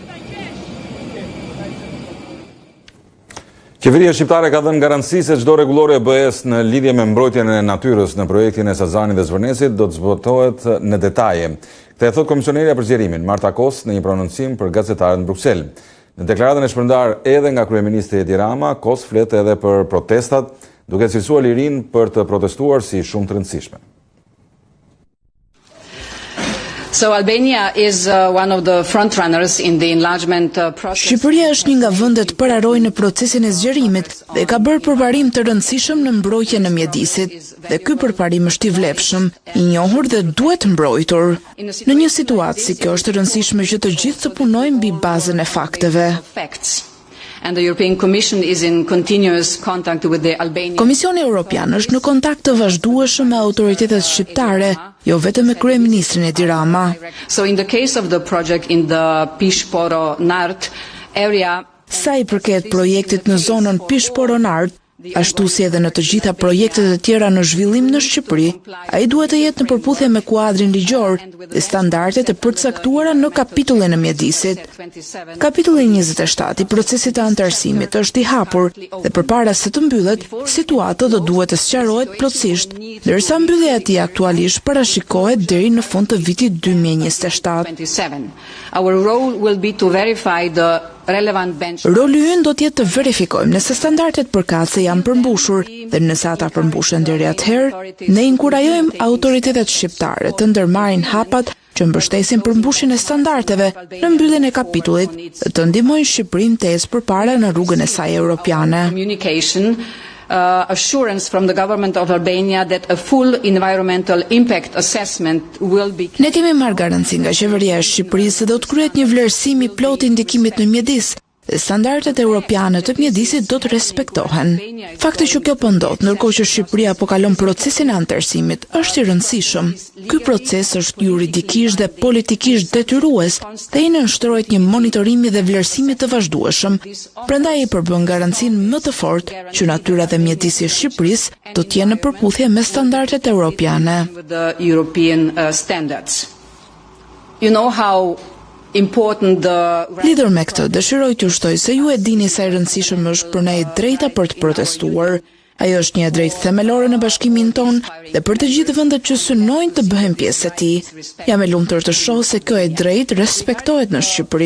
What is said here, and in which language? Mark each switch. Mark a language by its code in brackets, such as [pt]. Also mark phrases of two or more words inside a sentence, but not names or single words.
[sq] Qeveria shqiptare ka dhënë garanci se çdo rregullore e BE-s në lidhje me mbrojtjen e natyrës në projektin e Sazanit dhe Zvërnesit do të zbatohet në detaje. Këtë e thot komisionerja për zgjerimin, Marta Kos, në një prononcim për gazetarët në Bruksel. Në deklaratën e shpërndar edhe nga kryeministri Edi Rama, Kos flet edhe për protestat, duke cilësuar lirinë për të protestuar si shumë të rëndësishme. [en] So Albania is one of the front runners in the enlargement process. [sq] Shqipëria është një nga vendet pararoj në procesin e zgjerimit dhe ka bërë përparim të rëndësishëm në mbrojtjen e mjedisit. Dhe ky përparim është i vlefshëm, i njohur dhe duhet mbrojtur. Në një situatë si kjo është rëndësishme që të gjithë të punojmë mbi bazën e fakteve. [en] And the European Commission is in continuous contact with the Albanian. [sq] Komisioni Evropian është në kontakt të vazhdueshëm me autoritetet shqiptare, jo vetëm me kryeministrin Edi Rama. [en] So in the case of the project in the Pishporo-Nart area, [sq] sa i përket projektit në zonën Pishporo-Nart, ashtu si edhe në të gjitha projektet e tjera në zhvillim në Shqipëri, ai duhet të jetë në përputhje me kuadrin ligjor dhe standardet e përcaktuara në kapitullin e mjedisit. Kapitulli 27 i procesit të anëtarësimit është i hapur dhe përpara se të mbyllet, situata do duhet të sqarohet plotësisht, ndërsa mbyllja e tij aktualisht parashikohet deri në fund të vitit 2027. [en] Our role will be to verify the relevant benchmarks. [sq] Roli ynë do të jetë të verifikojmë nëse standardet përkatëse janë përmbushur dhe nëse ata përmbushen deri atëherë, ne inkurajojmë autoritetet shqiptare të ndërmarrin hapat që mbështesin përmbushjen e standardeve në mbylljen e kapitullit dhe të ndihmojnë Shqipërinë të ecë përpara në rrugën e saj europiane. [en] Assurance from the government of Albania that a full environmental impact assessment will be. [sq] Ne kemi marrë garanci nga qeveria e Shqipërisë se do të kryhet një vlerësim i plotë i ndikimit në mjedis dhe standardet europiane të mjedisit do të respektohen. Fakti që kjo po ndodh ndërkohë që Shqipëria po kalon procesin e anëtarësimit është i rëndësishëm. Ky proces është juridikisht dhe politikisht detyrues dhe i nënshtrohet një monitorimi dhe vlerësimi të vazhdueshëm. Prandaj i përbën garancinë më të fortë që natyra dhe mjedisi i Shqipërisë do të jenë në përputhje me standardet europiane. [en] You know how [sq] lidhur me këtë, dëshiroj t'ju shtoj se ju e dini sa e rëndësishëm është për ne drejta për të protestuar. Ajo është një drejtë themelore në bashkimin ton dhe për të gjithë vendet që synojnë të bëhen pjesë e tij. Jam e lumtur të shoh se kjo e drejtë respektohet në Shqipëri.